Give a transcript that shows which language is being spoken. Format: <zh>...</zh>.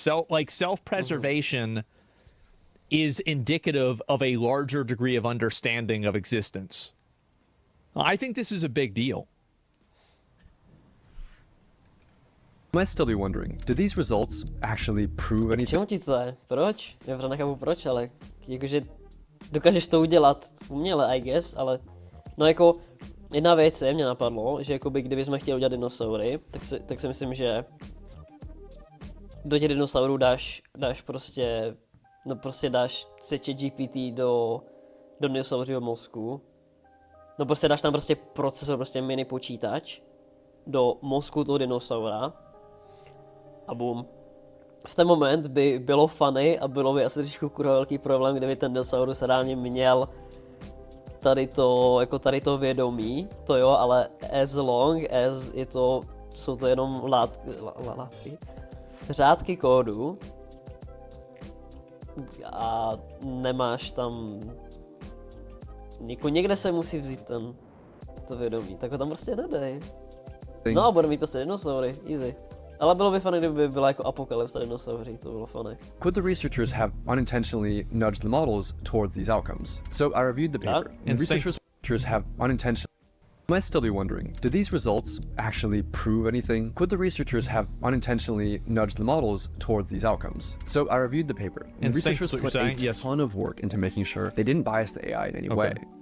<en>So like self-preservation is indicative of a larger degree of understanding of existence. I think this is a big deal. You might still be wondering, do these results actually prove anything?</en> <cs>Čemu ti to je? Proč? Já právě nechápu proč, ale jakože dokážeš to udělat uměle,</cs> <en>I guess,</en> <cs>ale no jako jedna věc je, mě napadlo, že jakoby kdybychom chtěli udělat dinosaury, tak si myslím, že do těch dinosaurů dáš prostě, no prostě dáš seče GPT do dinosauřího mozku, no prostě dáš tam prostě procesor, prostě mini počítač do mozku toho dinosaura a boom. V ten moment by bylo funny a bylo by asi trošku kurva velký problém, kdyby ten dinosaurus reálně měl tady to vědomí, to jo, ale</cs> <en>as long as</en> <cs>jsou to jenom látky, řádky kódu a nemáš tam, někde se musí vzít to vědomí, tak ho tam prostě nedej. No a bude mít prostě dinosaury, easy. Ale bylo by funny, kdyby byla jako apokalypsa dinosauří, to bylo funny.</cs> <en>Could the researchers have unintentionally nudged the models towards these outcomes? So I reviewed the paper. And researchers have unintentionally... You might still be wondering, did these results actually prove anything? Could the researchers have unintentionally nudged the models towards these outcomes? So I reviewed the paper. And researchers put a ton of work into making sure they didn't bias the AI in any way.</en>